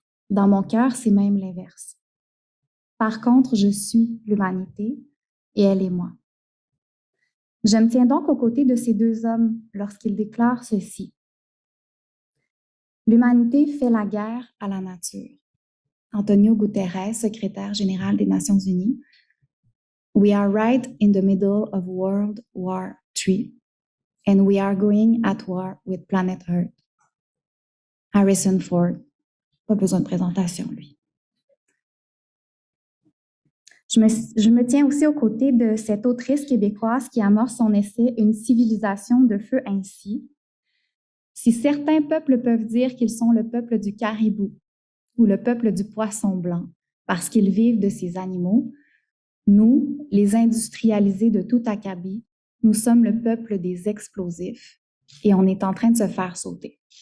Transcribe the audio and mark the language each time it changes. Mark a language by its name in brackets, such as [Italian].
[French] Dans mon cœur, c'est même l'inverse. Par contre, je suis l'humanité et elle est moi. Je me tiens donc aux côtés de ces deux hommes lorsqu'ils déclarent ceci. L'humanité fait la guerre à la nature. Antonio Guterres, secrétaire général des Nations Unies. [English] We are right in the middle of World War III, and we are going at war with planet Earth. [French] Harrison Ford, pas besoin de présentation, lui. Je me tiens aussi aux côtés de cette autrice québécoise qui amorce son essai « Une civilisation de feu » ainsi. Si certains peuples peuvent dire qu'ils sont le peuple du caribou ou le peuple du poisson blanc parce qu'ils vivent de ces animaux, nous, les industrialisés de tout acabit, nous sommes le peuple des explosifs et on est en train de se faire sauter.